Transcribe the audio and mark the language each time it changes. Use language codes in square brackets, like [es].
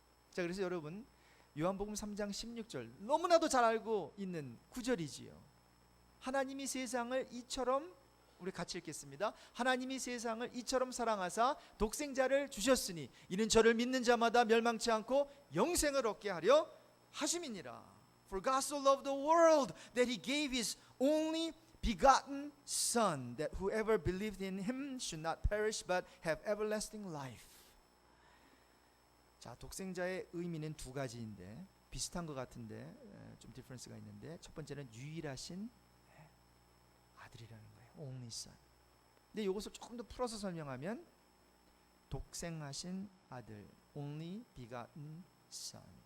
[ko] 자, 그래서 여러분 요한복음 3장 16절 너무나도 잘 알고 있는 구절이지요. 하나님이 세상을 이처럼, 우리 같이 읽겠습니다. 하나님이 세상을 이처럼 사랑하사 독생자를 주셨으니 이는 저를 믿는 자마다 멸망치 않고 영생을 얻게 하려 하심이니라. [en] For God so loved the world that he gave his only begotten son, that whoever believed in him should not perish but have everlasting life. [ko] 자, 독생자의 의미는 두 가지인데 비슷한 것 같은데 좀 디퍼런스가 있는데, 첫 번째는 유일하신 아들이라는 거예요. [en] only son. [ko] 근데 이것을 조금 더 풀어서 설명하면 독생하신 아들, [en] only begotten son.